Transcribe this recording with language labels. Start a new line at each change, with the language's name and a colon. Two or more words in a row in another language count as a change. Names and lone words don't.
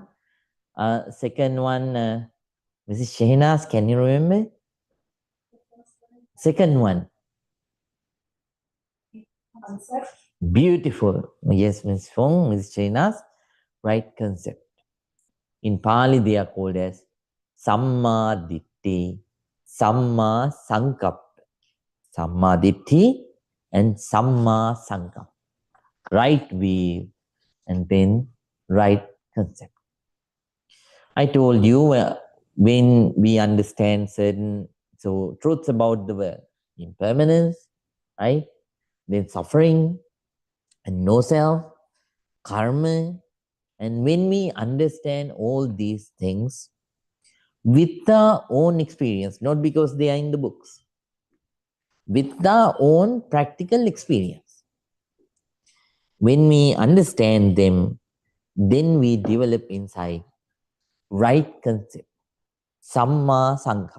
English: Second one, Mrs. Shehnaz, can you remember? Second one. Beautiful. Yes, Ms. Fong, Ms. Shehnaz. Right concept. In Pali, they are called as
Pali: Samma Ditti, Samma Sankappa. Samma Ditti and Samma Sankappa.
English: Right view and then right concept. I told you when we understand certain truths about the world, impermanence, right? Then suffering and no self, karma, and when we understand all these things with our own experience, not because they are in the books, with our own practical experience, when we understand them, then we develop inside right concept,
Pali: Samma Sankappa.